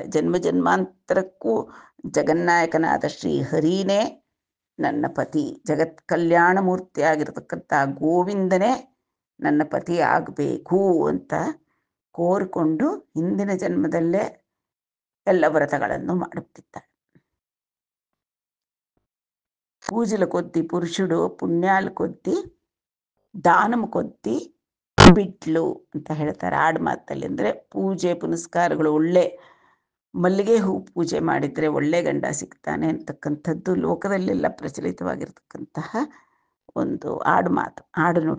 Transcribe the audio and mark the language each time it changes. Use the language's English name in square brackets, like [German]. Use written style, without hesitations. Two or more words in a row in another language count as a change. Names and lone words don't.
[Kannada] ಜನ್ಮಾಂತರಕ್ಕೂ ಜಗನ್ನಾಯಕನಾದ ಶ್ರೀ ಹರಿನೇ ನನ್ನ ಪತಿ, ಜಗತ್ ಕಲ್ಯಾಣ ಮೂರ್ತಿಯಾಗಿರ್ತಕ್ಕಂಥ ಗೋವಿಂದನೇ ನನ್ನ ಪತಿ ಆಗಬೇಕು ಅಂತ ಕೋರಿಕೊಂಡು ಹಿಂದಿನ ಜನ್ಮದಲ್ಲೇ ಎಲ್ಲ ವ್ರತಗಳನ್ನು ಮಾಡುತ್ತಿದ್ದಾಳೆ. [Telugu] పూజల కొద్దీ పురుషుడు, పుణ్యాల కొద్దీ దానమ కొద్ది [Kannada] ಬಿಟ್ಲು ಅಂತ ಹೇಳ್ತಾರೆ ಆಡು ಮಾತಲ್ಲಿ. ಅಂದರೆ ಪೂಜೆ ಪುನಸ್ಕಾರಗಳು, ಒಳ್ಳೆ ಮಲ್ಲಿಗೆ ಹೂ ಪೂಜೆ ಮಾಡಿದರೆ ಒಳ್ಳೆ ಗಂಡ ಸಿಗ್ತಾನೆ ಅಂತಕ್ಕಂಥದ್ದು ಲೋಕದಲ್ಲೆಲ್ಲ ಪ್ರಚಲಿತವಾಗಿರ್ತಕ್ಕಂತಹ ಒಂದು ಆಡು ನುಡಿ.